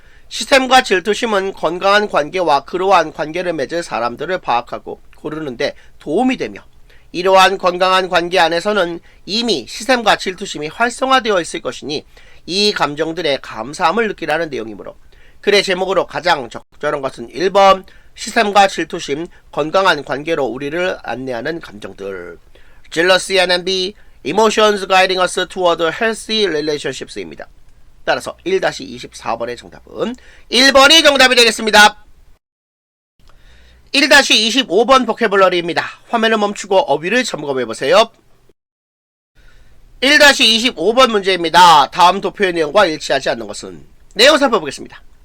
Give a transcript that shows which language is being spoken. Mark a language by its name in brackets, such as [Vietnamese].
[Korean] 시샘과 질투심은 건강한 관계와 그러한 관계를 맺을 사람들을 파악하고 고르는데 도움이 되며 이러한 건강한 관계 안에서는 이미 시샘과 질투심이 활성화되어 있을 것이니 이 감정들의 감사함을 느끼라는 내용이므로 글의 제목으로 가장 적절한 것은 1번 시샘과 질투심, 건강한 관계로 우리를 안내하는 감정들. [English] Jealousy and envy, emotions guiding us toward healthy relationships입니다. [Korean] 따라서 1-24번의 정답은 1번이 정답이 되겠습니다. 1-25번 보캐블러리입니다. 화면을 멈추고 어휘를 점검해보세요. 1-25번 문제입니다. 다음 도표의 내용과 일치하지 않는 것은? 내용 살펴보겠습니다.